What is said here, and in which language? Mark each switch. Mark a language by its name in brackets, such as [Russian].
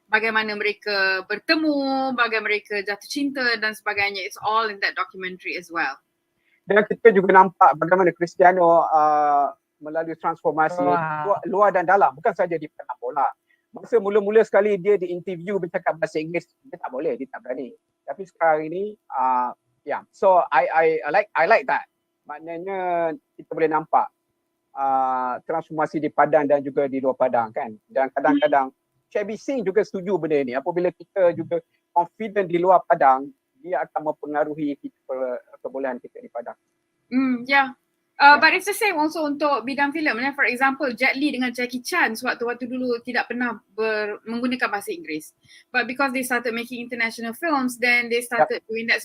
[Malay] Bagaimana mereka bertemu, bagaimana mereka jatuh cinta dan sebagainya. [English] It's all in that documentary as well. [Malay] Dan kita juga nampak bagaimana Cristiano melalui transformasi luar dan dalam. Bukan saja di penak bola. Masa mula-mula sekali dia di-interview bercakap bahasa Inggeris, dia tak boleh, dia tak berani. Tapi sekarang ini, [English] so I like that. [Malay] Maknanya kita boleh nampak transformasi di padang dan juga di luar padang kan. Dan kadang-kadang Shabby Singh juga setuju benda ni. Apabila kita juga confident di luar padang, dia akan mempengaruhi kebolehan kita di padang. [English] But it's the same also [Malay] untuk bidang filem. [English] For example, [Malay] Jet Li dengan Jackie Chan waktu dulu tidak pernah menggunakan bahasa Inggeris. [English] But because they started making international films, then they started doing that.